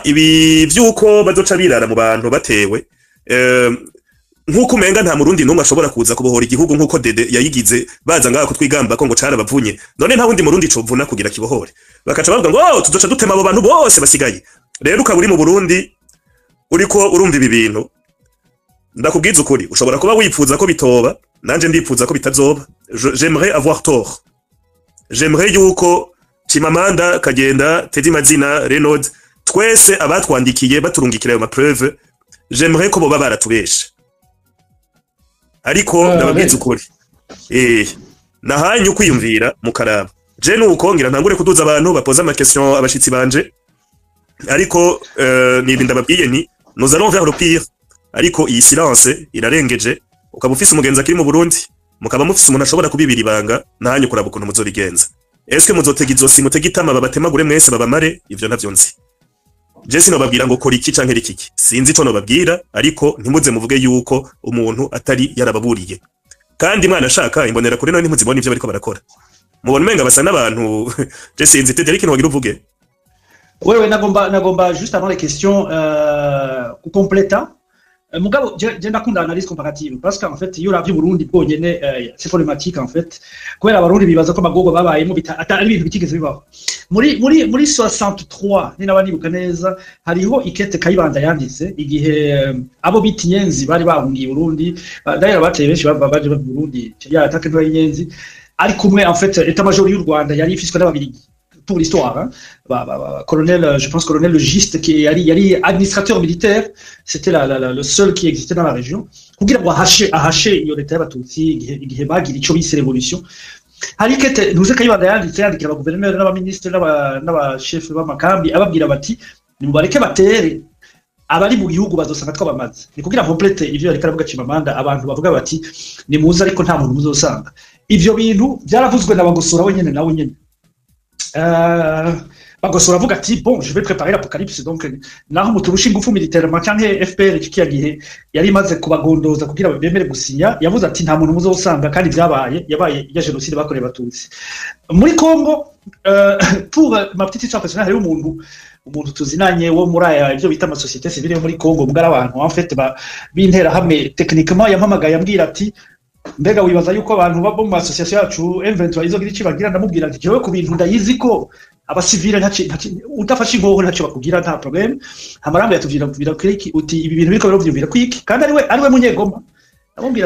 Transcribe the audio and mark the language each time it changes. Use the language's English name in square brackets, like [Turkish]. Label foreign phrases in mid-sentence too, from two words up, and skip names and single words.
[Rundi] ibi vyuko bazoca birara mu bantu batewe nkuko umenga nta murundi numwe ashobora kuza kubohora igihugu nkuko Dede yayigize baza ngaho kutwigamba ko ngo carabavunye none nta wundi murundi covuna kugira kibohore bakaca bavuga ngo tuzoca dutema abo bantu bose basigaye rero ukaburi mu Burundi uriko urumva ibi bintu ndakubwiza ukuri ushobora kuba wipfuza ko bitoba nanje ndipfuza ko bitazoba [French] j'aimerais avoir tort [Rundi] j'aimerais yuko Chimamanda Kagenda Teddy Mazina Renaud twese abatwandikiye baturungikira ayo ma preuve j'aimerais ko boba baratubesha ariko ndababwiza ukuri nahanyu kwiyumvira mukaraba je nuko ngira ntangure kuduza abantu bapoza ama question abashitsi banje ariko nibi ndababwiye ni [French] nous allons vers le pire [Rundi] ariko iyi silence irarengeje ukaba ufise umugenzi akiri mu Burundi mukaba mufise umuntu ashobora kubibira ibanga nahanyu kuraba ukuntu muzobigenza eske muzotega izosi mutega itama babatemagure mwese babamare ivyo ntavyo nzi je sinobabwira ngo kora iki canke rikiki sinzi ico nobabwira ariko ntimuze muvuge yuko umuntu atari yarababuriye kandi mwana ashaka imbonera kuri none ntimuzibona ivyo bariko barakora mubona umenga basa n'abantu je sinzi te Derek ntiwagira uvuge wewe nagomba [French] juste avant les questions complèta [Rundi] mugabo je ndakunda [French] analyse comparative parce qu'en fait [Rundi] iyo ravye [French] Burundi [Rundi] bwonyene [French] c'est problématique en fait [Rundi] kubera abarundi bibaza ko magogo babayemo atari ibintu bitigeze bibaho muri 63 ni nabanibuka neza hariho ikete Kayibanda yanditse igihe abo biti Nyenzi bari bahungiye Burundi d'ailleurs bateye benshi baje mu Burundi ya [French] attaque de Nyenzi [Rundi] ari kumwe [French] en fait état major [Rundi] y'u Rwanda yari ifiswe n'ababirigi [French] pour l'histoire hein. Colonel je pense colonel le Giste qui [Rundi] yari [French] administrateur militaire c'était le seul qui existait dans la région [Rundi] kugira ngo ahashe iyo leta y'abatutsi igihe bagira ico bise révolution hari kete nuze Kayibanda yandikira aba gouverneur n'aba ministre n'aba chef b'amakambi ababwira bati nimubareke batere abari mu gihugu bazosanga twabamaze ni kugira complete ivyo ariko aravuga Chimamanda abantu bavuga bati ni muze ariko nta muntu muzosanga ivyo bintu byaravuzwe n'abagosora wenyene nawe nyene bagosora avuga ati [French] bon je vais préparer l'apocalypse [Rundi] donc naho muturusha ingufu militairement canke FPR kiyagihe yari maze kubagondoza kugira bemere gusinya yavuze ati nta muntu muzosanga kandi yabaye ya génocide bakoreye abatutsi muri Congo [French] pour ma petite histoire personnelle [Rundi] hari umuntu tuzinanye wo muri aya ibyo bita ama [French] société civile [Rundi] yo muri Congo mugara abantu [French] en fait [Rundi] bintera hamwe techniquement yampamagaye ambwira ati mbega wibaza yuko abantu babo mu association yacu M23 izogira iki bagira ndamubwira ati jewe ku bintu ndayizi ko abasivile utafashe ingoho ntacyo bakugira nta problem hamarambe yatuvira kwiki uti ibi bintu biriko birovira kwiki kandi ariwe munyegoma ndamubwira